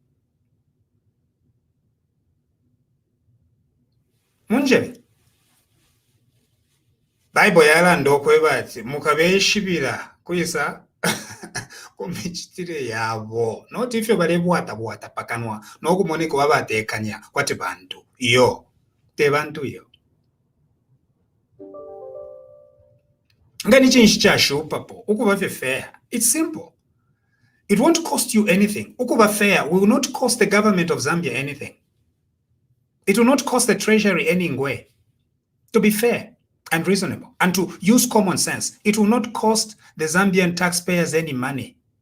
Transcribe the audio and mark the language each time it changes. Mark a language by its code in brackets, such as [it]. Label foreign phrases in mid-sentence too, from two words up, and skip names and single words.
[bem] munjebe Bible yalanda okwebati mukabeshibira kuyisa kumichitire yabo noti ifyo balebwata pakanwa nokumoneka babatekanya kwati bantu iyo te bantu iyo ngani chinshi chashupa po ukuba fair. [en] It's simple. It won't cost you anything. Ukuba fair will not cost the government of Zambia anything. It will not cost the treasury anyway. To be fair and reasonable and to use common sense, it will not cost the Zambian taxpayers any money.